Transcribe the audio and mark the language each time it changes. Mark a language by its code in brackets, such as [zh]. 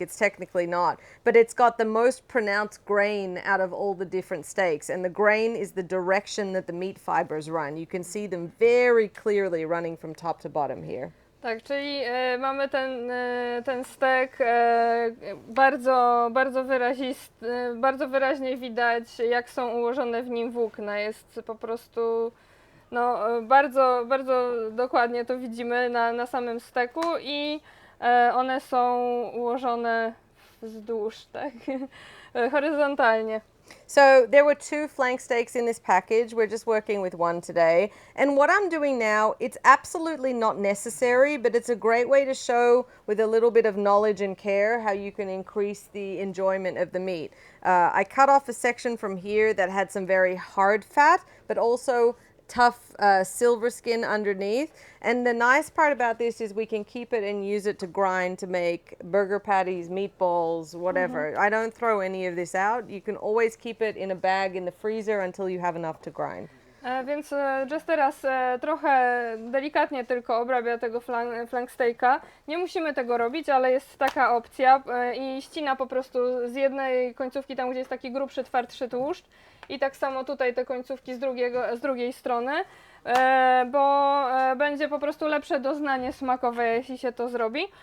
[en] It's technically not, but it's got the most pronounced grain out of all the different steaks. And the grain is the direction that the meat fibers run. You can see them very clearly running from top to bottom here. [pl] Tak, czyli mamy ten stek bardzo wyrazisty, bardzo wyraźnie widać, jak są ułożone w nim włókna. Jest po prostu, no, bardzo dokładnie to widzimy na samym steku i one są ułożone wzdłuż, tak, horyzontalnie. [en] So there were 2 flank steaks in this package. We're just working with one today. And what I'm doing now, it's absolutely not necessary, but it's a great way to show with a little bit of knowledge and care how you can increase the enjoyment of the meat. I cut off a section from here that had some very hard fat, but also tough silver skin underneath. And the nice part about this is we can keep it and use it to grind to make burger patties, meatballs, whatever. I don't throw any of this out. You can always keep it in a bag in the freezer until you have enough to grind. [pl] Więc Jess teraz trochę delikatnie tylko obrabia tego flank steaka. Nie musimy tego robić, ale jest taka opcja i ścina po prostu z jednej końcówki tam, gdzie jest taki grubszy, twardszy tłuszcz i tak samo tutaj te końcówki z drugiej strony, bo będzie po prostu lepsze doznanie smakowe, jeśli się to zrobi.